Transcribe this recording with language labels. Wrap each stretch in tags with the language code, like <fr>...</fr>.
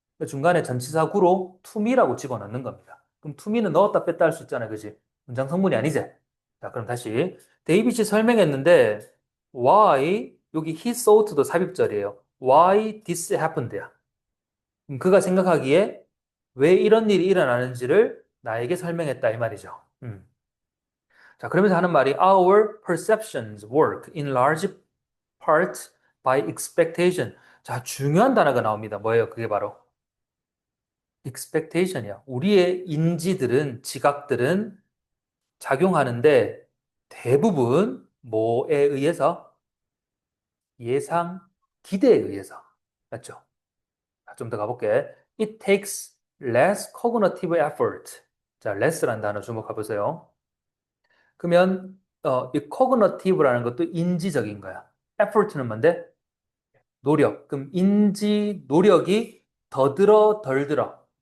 <ko>중간에 전치사 구로 to me라고 집어넣는 겁니다. 그럼 to me는 넣었다 뺐다 할 수 있잖아, 그지? 문장 성분이 아니지? 자, 그럼 다시 데이빗이 설명했는데 why 여기</ko> <en>he thought</en> <ko>도 삽입절이에요.</ko> <en>Why this happened야.</en> <ko>그가 생각하기에 왜 이런 일이 일어나는지를 나에게 설명했다 이 말이죠. 자, 그러면서 하는 말이</ko> <en>Our perceptions work in large part by expectation.</en> <ko>자, 중요한 단어가 나옵니다. 뭐예요? 그게 바로 expectation이야. 우리의 인지들은, 지각들은 작용하는데 대부분 뭐에 의해서? 예상, 기대에 의해서. 맞죠? 좀 더 가볼게.</ko> <en>It takes less cognitive effort.</en> <ko>자, less라는 단어 주목해 보세요. 그러면 이 cognitive라는 것도 인지적인 거야. effort는 뭔데? 노력. 그럼 인지 노력이 더 들어 덜 들어.</ko>